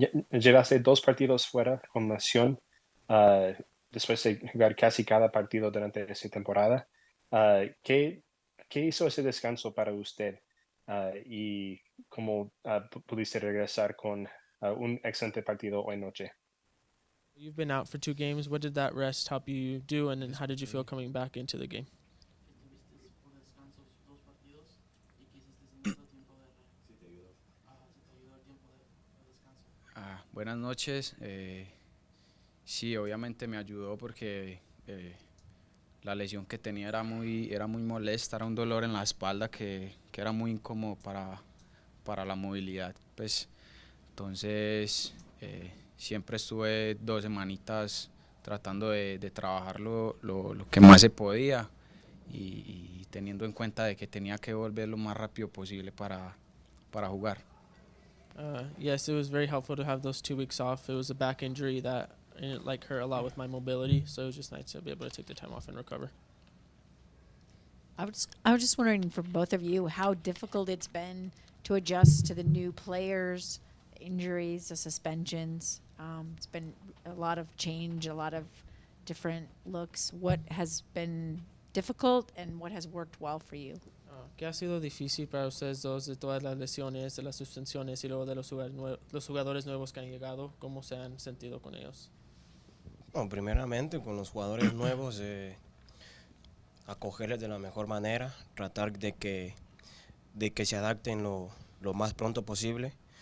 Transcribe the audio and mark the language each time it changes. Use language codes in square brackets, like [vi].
[es] Llevaste 2 partidos fuera con Nación después de jugar casi cada partido durante esa temporada. ¿Qué hizo ese descanso para usted y cómo pudiste regresar con un excelente partido hoy noche? [en] You've been out for 2 games. What did that rest help you do, and then how did you feel coming back into the game? [es] Buenas noches. Sí, obviamente me ayudó porque la lesión que tenía era muy molesta, era un dolor en la espalda que era muy incómodo para la movilidad. Pues, entonces, siempre estuve 2 semanitas tratando de trabajar lo que más se podía y teniendo en cuenta de que tenía que volver lo más rápido posible para jugar. Yes, it was very helpful to have those 2 weeks off. It was a back injury that hurt a lot with my mobility, so it was just nice to be able to take the time off and recover. [en] I was just wondering for both of you how difficult it's been to adjust to the new players, injuries, the suspensions. It's been a lot of change, a lot of different looks. What has been difficult and what has worked well for you? [es] ¿Qué ha sido difícil para ustedes dos de todas las lesiones, de las suspensiones y luego de los jugadores nuevos que han llegado? ¿Cómo se han sentido con ellos? Bueno, primeramente con los jugadores nuevos, acogerles de la mejor manera, tratar de que se adapten lo más pronto posible,